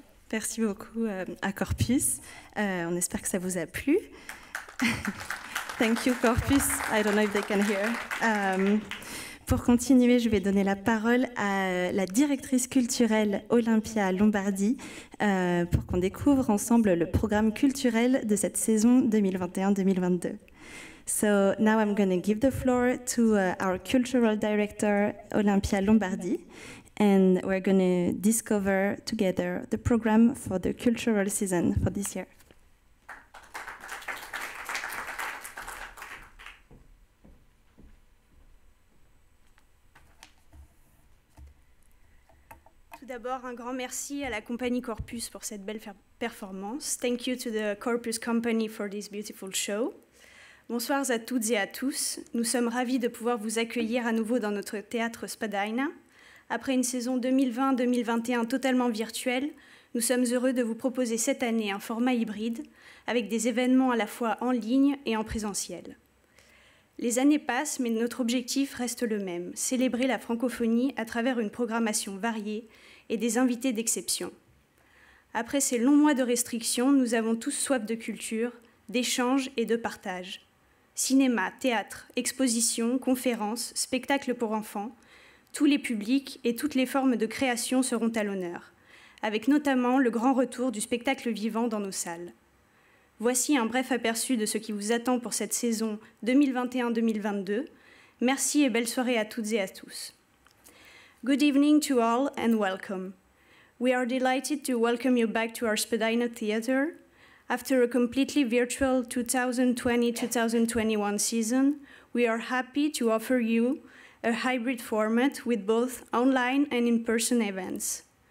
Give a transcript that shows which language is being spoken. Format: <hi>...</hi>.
<fr>Merci beaucoup à Corpus. On espère que ça vous a plu.</fr> <en>Thank you, Corpus. I don't know if they can hear.</en> <fr>Pour continuer, je vais donner la parole à la directrice culturelle Olympia Lombardi pour qu'on découvre ensemble le programme culturel de cette saison 2021-2022.</fr> <en>So now I'm going to give the floor to our cultural director, Olympia Lombardi, and we're going to discover together the program for the cultural season for this year.</en> <fr>Tout d'abord, un grand merci à la compagnie Corpus pour cette belle performance.</fr> <en>Thank you to the Corpus Company for this beautiful show.</en> <fr>Bonsoir à toutes et à tous. Nous sommes ravis de pouvoir vous accueillir à nouveau dans notre théâtre Spadina. Après une saison 2020-2021 totalement virtuelle, nous sommes heureux de vous proposer cette année un format hybride avec des événements à la fois en ligne et en présentiel. Les années passent, mais notre objectif reste le même, célébrer la francophonie à travers une programmation variée et des invités d'exception. Après ces longs mois de restrictions, nous avons tous soif de culture, d'échange et de partage. Cinéma, théâtre, expositions, conférences, spectacles pour enfants, tous les publics et toutes les formes de création seront à l'honneur, avec notamment le grand retour du spectacle vivant dans nos salles. Voici un bref aperçu de ce qui vous attend pour cette saison 2021-2022. Merci et belle soirée à toutes et à tous.</fr> <en>Good evening to all and welcome. We are delighted to welcome you back to our Spadina Theatre. After a completely virtual 2020-2021 season, we are happy to offer you a hybrid format with both online and in-person events.</en>